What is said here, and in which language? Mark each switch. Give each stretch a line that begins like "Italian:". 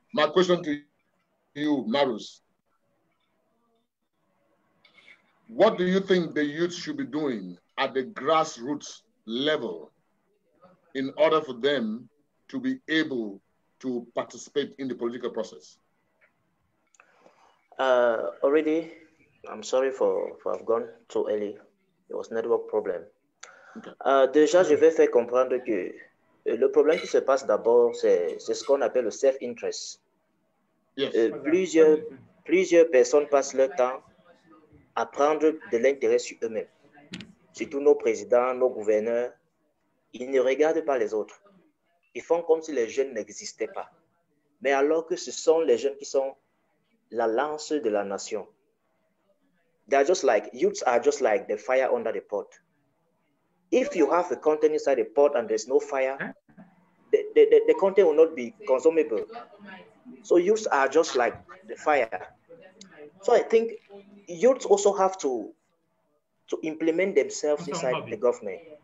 English: My question to you, Marius, what do you think the youth should be doing at the grassroots level in order for them to be able to participate in the political process? Already, I'm sorry for have gone too early. It was network problem. Okay.
French: Déjà, je vais faire comprendre que le problème qui se passe d'abord, c'est ce qu'on appelle le self-interest. Yes. Plusieurs personnes passent leur temps à prendre de l'intérêt sur eux-mêmes. Surtout nos présidents, nos gouverneurs, ils ne regardent pas les autres. Ils font comme si les jeunes n'existaient pas. Mais alors que ce sont les jeunes qui sont la lance de la nation.
English: Youths are just like the fire under the pot. If you have a content inside the pot and there's no fire, the content will not be consumable. So youths are just like the fire. So I think youths also have to implement themselves inside the government.